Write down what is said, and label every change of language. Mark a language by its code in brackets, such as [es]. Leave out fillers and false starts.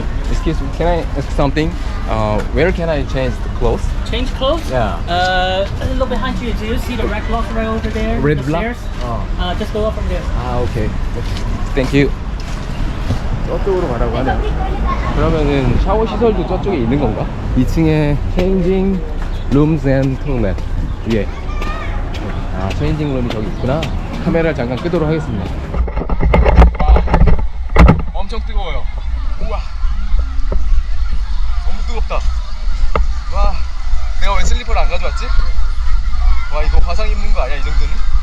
[en] Excuse me, can I ask something? Where can I change the clothes? Change clothes? Yeah. A little behind you. Do you see the red block right over there? Red the block? stairs? Oh. Just go up from there. [ko] 아 오케이. [en] Thank you. [ko] 저쪽으로 가라고 하네요. 그러면은 샤워 시설도 저쪽에 있는 건가? 2층에 [en] changing rooms and toilet [ko] 위에. 아 changing room이 저기 있구나. 카메라를 잠깐 끄도록 하겠습니다. 와, 엄청 뜨거워요. 우와, 너무 뜨겁다. 와, 내가 왜 슬리퍼를 안 가져왔지? 와, 이거 화상 입는 거 아니야 이 정도는?